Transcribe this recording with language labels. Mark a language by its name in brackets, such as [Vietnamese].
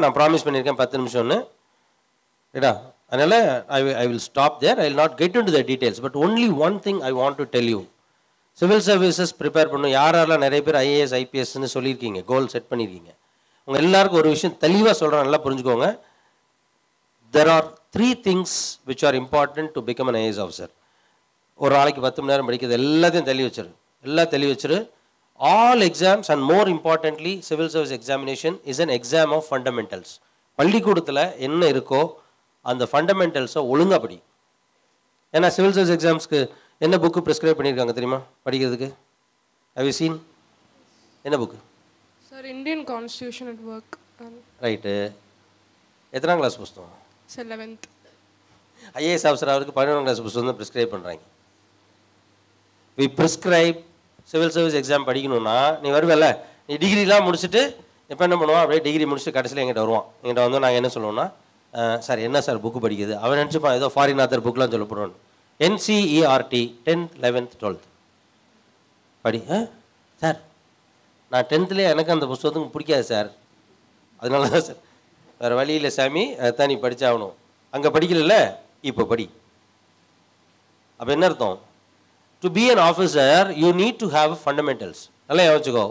[Tamil] நான் ப்ராமிஸ் பண்ணியிருக்கேன் 10 நிமிஷம்னு. ரைட்டா? அதனால் [English] I will stop there. I will not get into the details. But only one thing I want to tell you. [Tamil] Civil services prepare பண்ணணும். யாரெல்லாம் நிறைய பேர் IAS ஐபிஎஸ்ன்னு சொல்லியிருக்கீங்க, கோல் செட் பண்ணியிருக்கீங்க. உங்கள் எல்லாருக்கும் ஒரு விஷயம் தெளிவாக சொல்கிறேன், நல்லா புரிஞ்சுக்கோங்க. [English] There are 3 things which are important to become an IAS officer. [Tamil] ஒரு நாளைக்கு 10 மணி நேரம் படிக்கிறது எல்லாத்தையும் தெளி வச்சிரு. [English] All exams and more importantly civil service examination is an exam of fundamentals. [Tamil] பள்ளிக்கூடத்தில் என்ன இருக்கோ அந்த ஃபண்டமெண்டல்ஸை ஒழுங்காக படி. ஏன்னா சிவில் சர்வீஸ் எக்ஸாம்ஸ்க்கு என்ன புக்கு ப்ரிஸ்கிரைப் பண்ணியிருக்காங்க தெரியுமா படிக்கிறதுக்கு? [English] Have you seen? [Tamil] என்ன book? [English] Sir Indian constitution at work. [Tamil] Right. எத்தனாம் கிளாஸ் புஸ்தகம்? [English] Sir 11th. [Tamil] ஐஏஎஸ் ஆஃபீஸர் அவருக்கு 11ஆம் கிளாஸ் புஸ்தகம் தான் ப்ரிஸ்கிரைப் பண்ணுறாங்க. [English] we prescribe [Tamil] civil service exam படிக்கணும்னா நீ வருவல்ல, நீ டிகிரிலாம் முடிச்சுட்டு இப்போ என்ன பண்ணுவான், அப்படியே டிகிரி முடிச்சுட்டு கடைசியில் எங்கிட்ட வருவான். எங்கிட்ட வந்து நாங்கள் என்ன சொல்லுவோம்னா, சார் என்ன சார் புக்கு படிக்குது? அவன் நினச்சிப்பான் ஏதோ ஃபாரின் ஆத்தர் புக்கெலாம் சொல்ல போடுவான். NCERT 10th 11th 12th படி. சார் நான் 10th எனக்கு அந்த புஸ்தகத்துக்கு பிடிக்காது சார், அதனால தான் சார். வேறு வழி இல்லை சாமி, அதைத்தான் நீ படித்தாகணும். அங்கே படிக்கல, இப்போ படி. அப்போ என்ன அர்த்தம்? [English] To be an officer you need to have fundamentals. [Tamil] நல்லா யோசிச்சுக்கோ.